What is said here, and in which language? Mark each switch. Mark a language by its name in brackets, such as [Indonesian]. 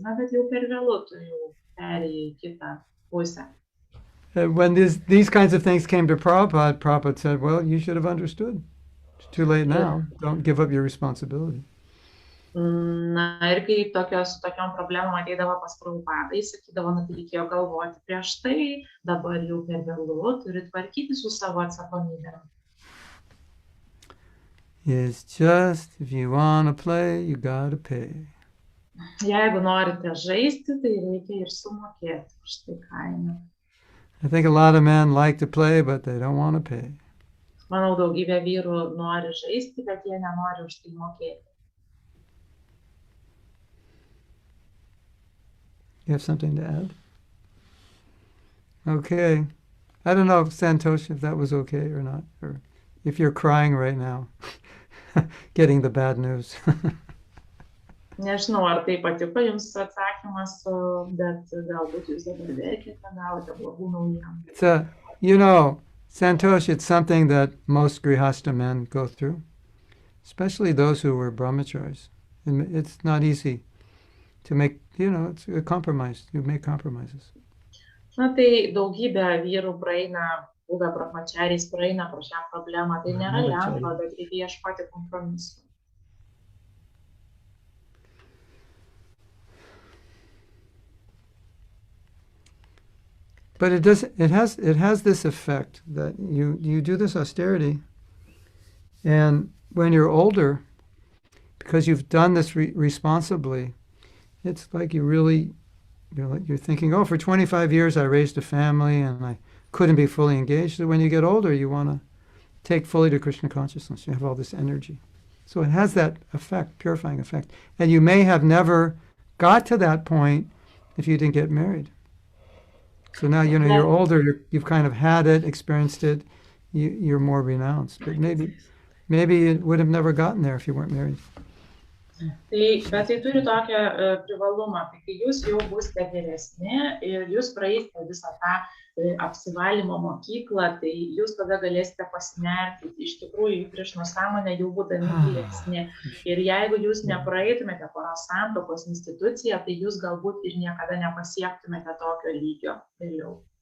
[Lithuanian] Na, bet jau per vėlu, tu jau perėjai į kitą pusę. [English] When these kinds of things came to Prabhupada, Prabhupada said, well, you should have understood. It's too late now. Don't give up your responsibility. [Lithuanian] Na, ir kai tokiom problemom ateidavo pas Prabhupadą, jis sakydavo, na, tai reikėjo galvoti prieš tai, dabar jau per vėlu, turi tvarkyti su savo atsakomybėm. [English] It's just, if you want to play, you gotta pay. [Lithuanian] Jeigu norite žaisti, tai reikia ir sumokėti už tai kainą. [English] I think a lot of men like to play, but they don't want to pay. [Lithuanian] Manau, daugybė vyrų nori žaisti, bet jie nenori už tai mokėti. [English] You have something to add? Okay. I don't know, Santosh, if that was okay or not, or if you're crying right now, getting the bad news. [Lithuanian] Nežinau, ar tai patiko jums atsakymas, bet galbūt jūs dabar verkite, gavote blogų naujienų. [English] You know, Santosh, it's something that most Grihastha men go through, especially those who were brahmacharis. It's not easy to make, it's a compromise. You make compromises. [Lithuanian] Na, tai daugybė vyrų praeina, buvę brahmachariais praeina pro šią problemą. Tai nėra lengva, bet reikia ieškoti kompromisų. [English] But it has this effect that you do this austerity, and when you're older, because you've done this responsibly, it's like you're thinking, oh, for 25 years I raised a family and I couldn't be fully engaged. So when you get older, you want to take fully to Krishna consciousness. You have all this energy. So it has that effect, purifying effect. And you may have never got to that point if you didn't get married. So now, you're older, you've kind of had it, experienced it, you're more renounced. But maybe it would have never gotten there if you weren't married. [Lithuanian] Bet tai turi tokią privalumą, tai kai jūs jau būsite geresni ir jūs praeisite visą tą apsivalymo mokyklą, tai jūs tada galėsite pasinerti iš tikrųjų į Krišnos sąmonę jau būdami gilesni. Ir jeigu jūs nepraeitumėte poros santuokos instituciją, tai jūs galbūt ir niekada nepasiektumėte tokio lygio vėliau.